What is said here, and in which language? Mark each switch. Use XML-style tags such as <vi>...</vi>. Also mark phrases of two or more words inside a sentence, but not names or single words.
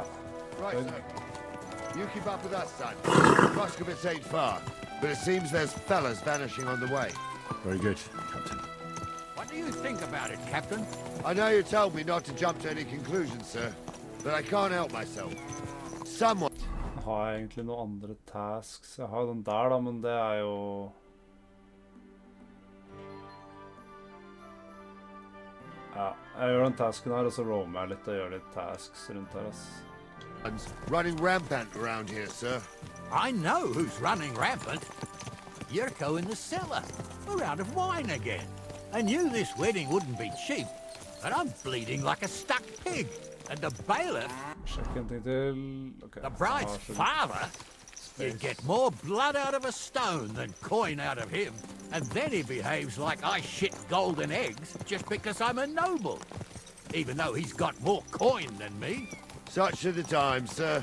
<en>Right, sir. You keep up with us, son. Troskowitz ain't far, but it seems there's fellas vanishing on the way. Very good, Captain. What do you think about it, Captain? I know you told me not to jump to any conclusions, sir, but I can't help myself. Someone...</en> <no>Har jeg egentlig noen andre tasks? Jeg har den der da, men det er jo... Ja, jeg gjør den tasken her, og så roamer jeg litt og gjør litt tasks rundt her, ass.</no> <en>Running rampant around here, sir. I know who's running rampant. Yurko in the cellar. We're out of wine again. I knew this wedding wouldn't be cheap, but I'm bleeding like a stuck pig. And the bailiff...</en> <no>Sjekk en ting til. Okay.</no> <en>The bride's father? You'd get more blood out of a stone than coin out of him. And then he behaves like I shit golden eggs just because I'm a noble. Even though he's got more coin than me. Such are the times, sir.</en>